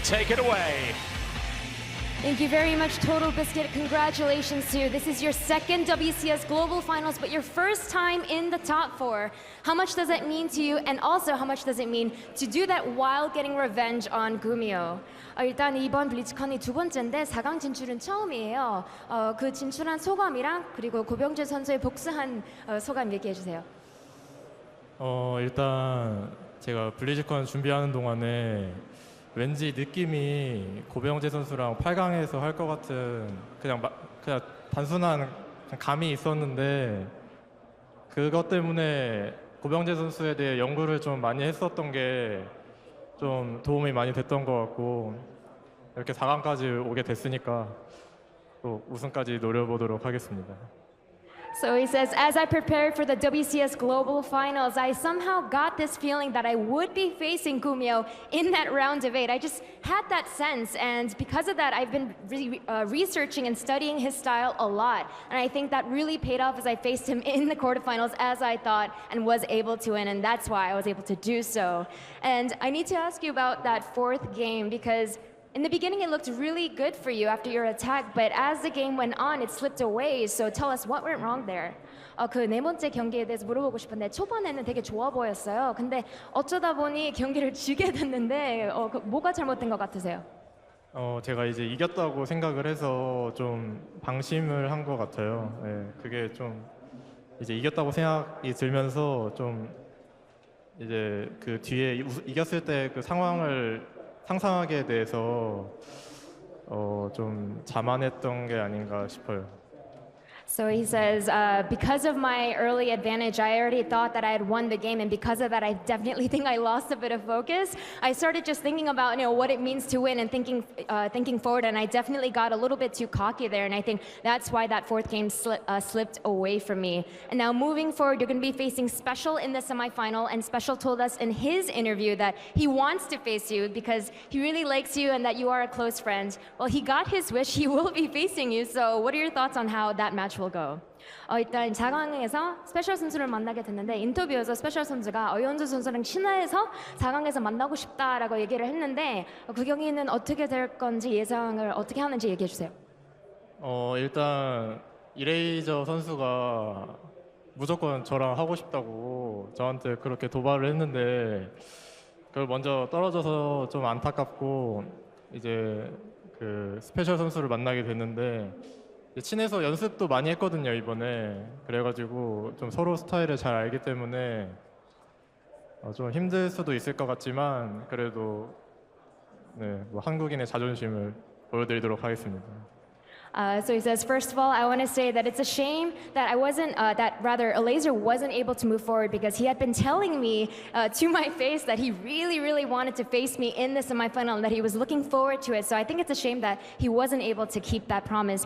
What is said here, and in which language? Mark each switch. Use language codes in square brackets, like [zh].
[en] Take it away. Thank you very much, Total Biscuit. Congratulations, soO. This is your second WCS Global Finals, but your first time in the top 4. How much does that mean to you? And also, how much does it mean to do that while getting revenge on GuMiho? [ko] 일단 이번 블리츠컨이 두 번째인데 4강 진출은 처음이에요. 그 진출한 소감이랑 그리고 고병재 선수의 복수한 소감 얘기해 주세요. 일단 제가 블리즈컨 준비하는 동안에 왠지 느낌이 고병재 선수랑 8강에서 할 것 같은 그냥 단순한 감이 있었는데, 그것 때문에 고병재 선수에 대해 연구를 좀 많이 했었던 게 좀 도움이 많이 됐던 것 같고, 이렇게 4강까지 오게 됐으니까 또 우승까지 노려보도록 하겠습니다. [en] So he says, as I prepared for the WCS Global Finals, I somehow got this feeling that I would be facing GuMiho in that round of 8. I just had that sense, and because of that, I've been really researching and studying his style a lot. And I think that really paid off as I faced him in the quarterfinals as I thought and was able to win, and that's why I was able to do so. And I need to ask you about that 4th game, because in the beginning, it looked really good for you after your attack, but as the game went on, it slipped away. So tell us what went wrong there. [ko] 그 네 번째 경기에 대해서 물어보고 싶은데 초반에는 되게 좋아 보였어요. 근데 어쩌다 보니 경기를 지게 됐는데 뭐가 잘못된 것 같으세요? 제가 이제 이겼다고 생각을 해서 좀 방심을 한 것 같아요. 네, 그게 좀 이제 이겼다고 생각이 들면서 좀 이제 그 뒤에 이겼을 때 그 상황을 상상하게 돼서 좀 자만했던 게 아닌가 싶어요. [en] So he says, because of my early advantage, I already thought that I had won the game, and because of that, I definitely think I lost a bit of focus. I started just thinking about what it means to win and thinking forward, and I definitely got a little bit too cocky there, and I think that's why that 4th game slipped away from me. And now moving forward, you're going to be facing Special in the semifinal, and Special told us in his interview that he wants to face you because he really likes you and that you are a close friend. Well, he got his wish. He will be facing you. So what are your thoughts on how that match will go? [ko] 일단 4강에서 스페셜 선수를 만나게 됐는데 인터뷰에서 스페셜 선수가 어연주 선수랑 친화해서 4강에서 만나고 싶다라고 얘기를 했는데 그 경기는 어떻게 될 건지 예상을 어떻게 하는지 얘기해 주세요. 일단 이레이저 선수가 무조건 저랑 하고 싶다고 저한테 그렇게 도발을 했는데 그걸 먼저 떨어져서 좀 안타깝고 이제 그 스페셜 선수를 만나게 됐는데 친해서 연습도 많이 했거든요 이번에. 그래가지고 좀 서로 스타일을 잘 알기 때문에 좀 힘들 수도 있을 것 같지만 그래도 네, 뭐 한국인의 자존심을 보여드리도록 하겠습니다. [en] So he says, first of all, I want to say that it's a shame that Laser wasn't able to move forward because he had been telling me to my face that he really, really wanted to face me in the semifinal and that he was looking forward to it. So I think it's a shame that he wasn't able to keep that promise.